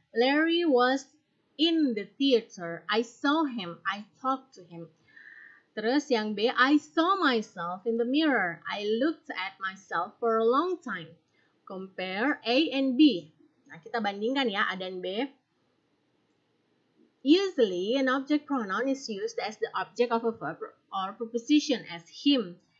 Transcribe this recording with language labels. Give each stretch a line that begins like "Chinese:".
English: Larry was in the theater. I saw him. I talked to him.
Indonesian: Terus yang B,
English: I saw myself in the mirror. I looked at myself for a long time. Compare A and B.
Indonesian: Nah, kita bandingkan ya A dan B.
English: Usually, an object pronoun is used as the object of a verb or preposition as him.